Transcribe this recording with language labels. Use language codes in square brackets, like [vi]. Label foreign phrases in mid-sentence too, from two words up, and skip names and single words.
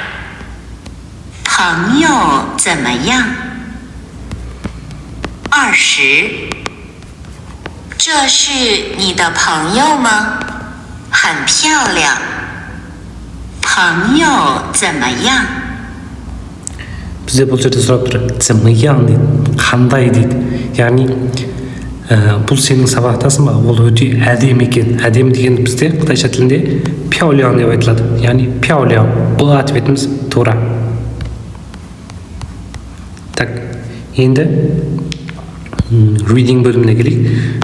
[zh] 朋友怎么样？20。这是你的朋友吗？很漂亮。朋友怎么样？ [kk] Бізде бұл жерде сұрап тұр. [zh] 怎么样 [kk] дейді. Қандай дейді. Яғни бұл сенің сабақтасың ба? Ол өте әдемі екен. Әдемі деген бізде қытайша тілінде пяолян деп айтылады. Яғни пяолян. Бұл ответіміз тура. Так, енді reading бөліміне келейік.